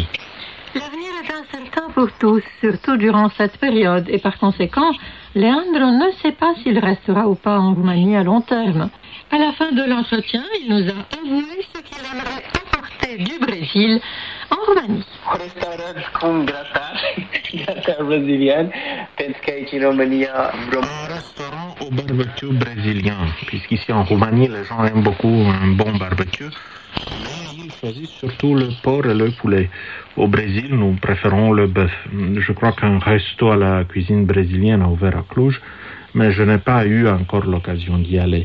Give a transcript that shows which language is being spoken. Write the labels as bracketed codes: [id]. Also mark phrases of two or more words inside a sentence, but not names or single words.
[fr] L'avenir est incertain pour tous, surtout durant cette période, et par conséquent, Leandro ne sait pas s'il restera ou pas en Roumanie à long terme. À la fin de l'entretien, il nous a avoué ce qu'il aimerait apporter du Brésil en Roumanie. [ro] Restaurant cum gratar brazilian, pentru că aici în România... [fr] Un restaurant au barbecue brésilien, puisqu'ici en Roumanie, les gens aiment beaucoup un bon barbecue, mais ils choisissent surtout le porc et le poulet. Au Brésil, nous préférons le bœuf. Je crois qu'un resto à la cuisine brésilienne a ouvert à Cluj, mais je n'ai pas eu encore l'occasion d'y aller.